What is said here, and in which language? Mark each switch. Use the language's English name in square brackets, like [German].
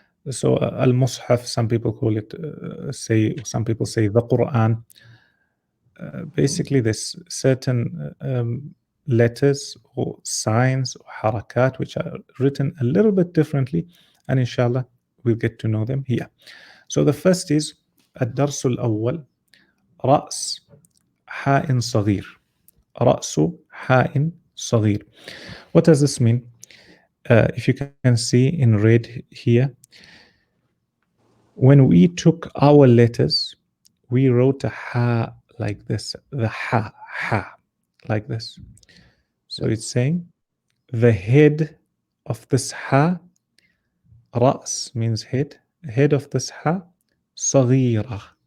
[English] So al-Mushaf, some people call it, some people say the Quran. Basically, there's certain letters or signs or harakat which are written a little bit differently, and inshallah we'll get to know them here. So the first is [Arabic] الدرس الأول رأس حاء صغير. رأس حاء صغير. [English] What does this mean? If you can see in red here, when we took our letters, we wrote a ha like this, the ha, like this. So it's saying the head of this ha, رأس means head of this ha, صغيرة.